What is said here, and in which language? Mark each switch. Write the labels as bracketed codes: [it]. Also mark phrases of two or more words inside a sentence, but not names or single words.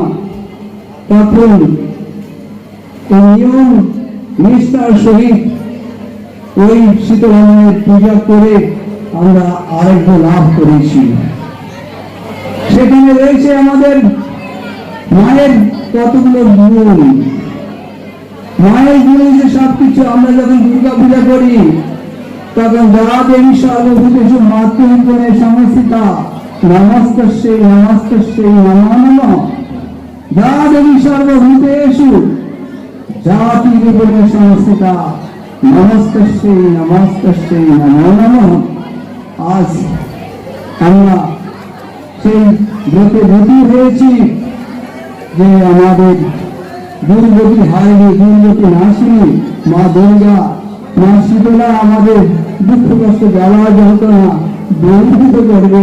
[bn] তখন নিয়ম নিষ্ঠার সহিত ওই শীতলামায়ের পূজা করে আমরা আরোগ্য লাভ করেছি। সেখানে রয়েছে আমাদের মায়ের কতগুলো গুণ। মায়ের গুণ যে সবকিছু। আমরা যখন দুর্গা পূজা করি, তখন [sa] যা দেবী সর্বভূতেষু মাতৃরূপেণ সংস্থিতা নমস্তস্যৈ নমস্তস্যৈ নমো নমঃ। যা দেবী সর্বভূতেষু জাতিরূপেণ সংস্থিতা নমস্তস্যৈ নমস্তস্যৈ নমো নমঃ। [bn] আজ আমরা সেই ব্রতে ব্রতী হয়েছি যে আমাদের দুর্গতি হারিয়ে, দুর্গতি নাশিনী মা দুর্গা, মা শীতলা আমাদের দুঃখ কষ্ট জ্বালা যন্ত্রণা দূরীভূত করবে।